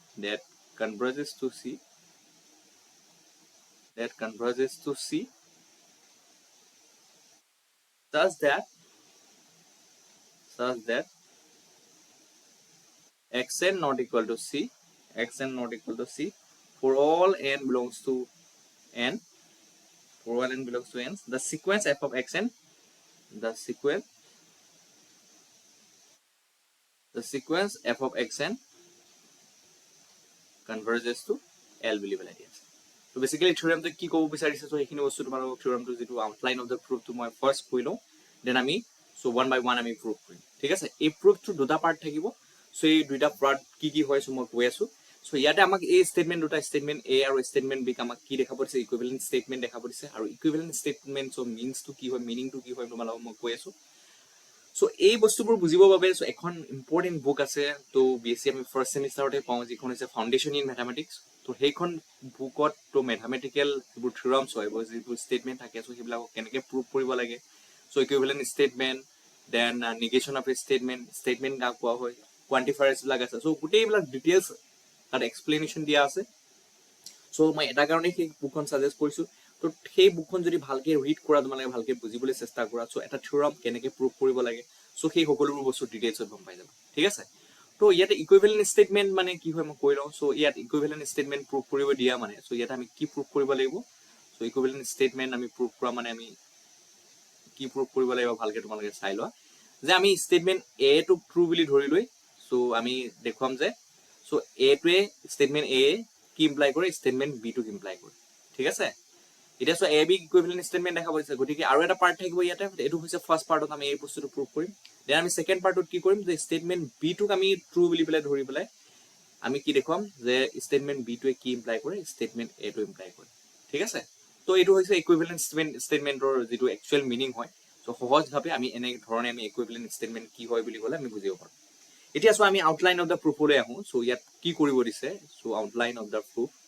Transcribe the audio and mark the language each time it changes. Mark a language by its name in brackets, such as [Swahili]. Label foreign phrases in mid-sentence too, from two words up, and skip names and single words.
[English] such that xn not equal to c for all n belongs to n the sequence f of xn converges to l [Assamese] বুলি বলা দিয়া আছে তো [English] basically theorem [Assamese] কি কব বিচাৰিছে সো এইখিনি বস্তু তোমাৰ থিওরামটো যেটো [English] outline of the proof [Assamese] তো মই ফার্স্ট কইলো দেন আমি সো [English] one by one [Assamese] আমি প্রুফ কৰিম ঠিক আছে এই প্রুফটো দুটা পার্ট থাকিব সো এই দুটা পার্ট কি হয় সো মই কৈ আছো সো ইয়াতে আমাক এই স্টেটমেন্ট দুটা স্টেটমেন্ট a আৰু স্টেটমেন্ট b আমাক কি দেখা পৰিছে [English] equivalent statement [Assamese] দেখা পৰিছে আৰু [English] equivalent statement so means to [Assamese] কি হয় [English] meaning to [Assamese] কি হয় তোমালোকক মই কৈ আছো সো এই বস্তুবোৰ বুজিবৰ বাবে সো এখন [English] important book [Assamese] আছে তো BSc আমি [English] first semester [Assamese] পাওঁ যিখন হৈছে ফাউন্ডেশন ইন ম্যাথমেটিক্স তো সেইখন বুকত তো ম্যাথমেটিক্যাল যিবোৰ থিওৰামছ হয় যিবোৰ স্টেটমেন্ট থাকে সো সেইবিলাক কেনেকৈ প্ৰুভ কৰিব লাগে সো [English] equivalent statement then negation of a statement [Assamese] কাক কোৱা হয় কোৱান্টিফায়াৰ্স বিলাক আছে সো গোটেইবিলাক ডিটেইলছ তাত এক্সপ্লেনেশ্যন দিয়া আছে সো মই এটা কাৰণে সেই বুকখন সাজেষ্ট কৰিছো তো সেই বুকখন যদি ভালকে ৰিড কৰা তোমালোকে ভালকে বুজিবলৈ চেষ্টা কৰা সো এটা থিওৰাম কেনেকৈ প্ৰুভ কৰিব লাগে সো সেই সকলোবোৰ বস্তু ডিটেইলছত গম পাই যাবা ঠিক আছে তো ইয়াতে [English] equivalent statement [Assamese] মানে কি হয় মই কৈ লওঁ সো ইয়াত [English] equivalent statement prove [Assamese] কৰিব দিয়া মানে সো ইয়াত আমি কি প্ৰুভ কৰিব লাগিব সো [English] equivalent statement [Assamese] আমি প্ৰুভ কৰা মানে আমি কি প্ৰুভ কৰিব লাগিব ভালকে তোমালোকে চাই লোৱা যে আমি স্টেটমেন্ট a টো ট্ৰু বুলি ধৰি লৈ সো আমি দেখুৱাম যে সো a টোৱে স্টেটমেন্ট a কি ইমপ্লাই কৰে স্টেটমেন্ট b টো ইমপ্লাই কৰে ঠিক আছে এটা সো a b [English] equivalent statement [Assamese] দেখা পাইছে গতিকে আৰু এটা পাৰ্ট থাকিব ইয়াতে এটো হৈছে [English] first part [Assamese] আমি এই বস্তুটো প্ৰুভ কৰিম দেন আমি [English] second part [Assamese] কি কৰিম যে স্টেটমেন্ট b টোক আমি ট্ৰু বুলি পেলাই ধৰি পেলাই আমি কি দেখুৱাম যে স্টেটমেন্ট b টোৱে কি ইমপ্লাই কৰে স্টেটমেন্ট a টো ইমপ্লাই কৰে ঠিক আছে তো এটো হৈছে [English] equivalent statement [Assamese] যেটো [English] actual meaning [Assamese] হয় সো সহজ ভাবে আমি এনে ধৰণে আমি [English] equivalent statement [Assamese] কি হয় বুলি কলে আমি বুজিব পাৰো এতিয়া সো আমি [English] outline of the proof [Assamese] লৈ আহো সো ইয়াত কি কৰিব দিছে সো [English] outline of the proof